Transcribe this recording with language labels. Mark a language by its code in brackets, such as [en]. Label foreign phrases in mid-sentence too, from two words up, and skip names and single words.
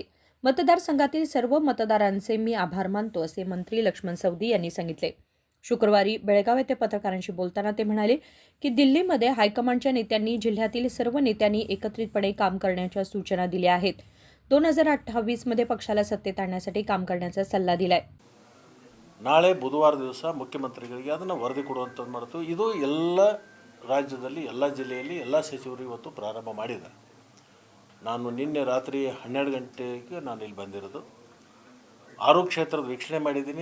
[mr] मतदारसंघातील सर्व मतदारांचे मी आभार मानतो, असे मंत्री लक्ष्मण सवदी यांनी सांगितले. शुक्रवारी बेळगाव येथे पत्रकारांशी बोलताना ते म्हणाले की दिल्लीमध्ये हायकमांडच्या नेत्यांनी जिल्ह्यातील सर्व नेत्यांनी एकत्रितपणे काम करण्याच्या सूचना दिल्या आहेत. 2028 मध्ये पक्षाला सत्तेत आणण्यासाठी काम करण्याचा सल्ला दिलाय. [kn] ನಾಳೆ ಬುಧವಾರ ದಿವಸ ಮುಖ್ಯಮಂತ್ರಿಗಳಿಗೆ ಅದನ್ನು ವರದಿ ಕೊಡುವಂಥದ್ದು ಮಾಡ್ತು. ಇದು ಎಲ್ಲ ರಾಜ್ಯದಲ್ಲಿ ಎಲ್ಲ ಜಿಲ್ಲೆಯಲ್ಲಿ ಎಲ್ಲ ಸಚಿವರು ಇವತ್ತು ಪ್ರಾರಂಭ ಮಾಡಿದ್ದಾರೆ. ನಾನು ನಿನ್ನೆ ರಾತ್ರಿ 12 ಗಂಟೆಗೆ ನಾನು ಇಲ್ಲಿ ಬಂದಿರೋದು. 6 ಕ್ಷೇತ್ರದ ವೀಕ್ಷಣೆ ಮಾಡಿದ್ದೀನಿ.